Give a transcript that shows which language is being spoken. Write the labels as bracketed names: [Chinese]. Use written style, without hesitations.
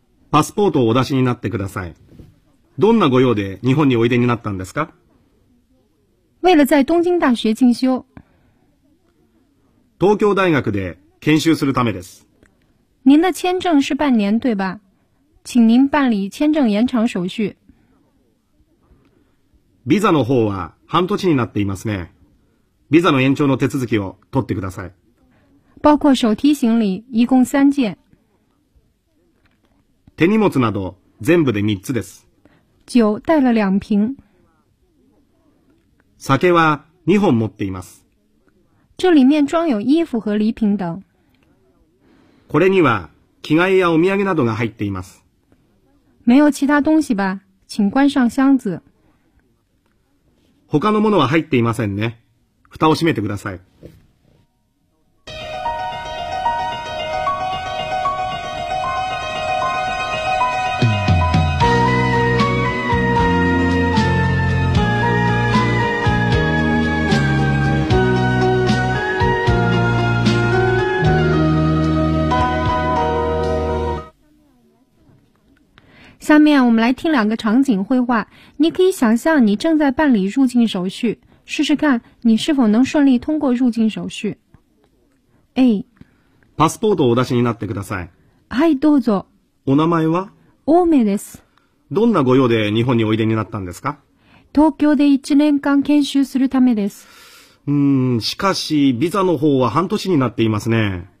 [Japanese] パスポートをお出しになってください。どんなご用で日本においでになったんですか？ [Chinese] 为了在东京大学进修。 [Japanese] 東京大学で研修するためです。 [Chinese] 您的签证是半年对吧？请您办理签证延长手续。 [Japanese] ビザの方は半年になっていますね。ビザの延長の手続きを取ってください。 [Chinese] 包括手提行李一共三件。 [Japanese] 手荷物など全部で三つです。 [Chinese] 酒带了两瓶。 [Japanese] 酒は2本持っています。 [Chinese] 这里面装有衣服和礼品等。 [Japanese] これには着替えやお土産などが入っています。 [Chinese] 没有其他东西吧？请关上箱子。 [Japanese] 他のものは入っていませんね。蓋を閉めてください。 [Chinese] 下面我们来听两个场景绘画，你可以想象你正在办理入境手续，试试看你是否能顺利通过入境手续。 A [Japanese] パスポートをお出しになってください。はい、どうぞ。お名前は？大梅です。どんなご用で日本においでになったんですか？東京で1年間研修するためです。しかしビザの方は半年になっていますね。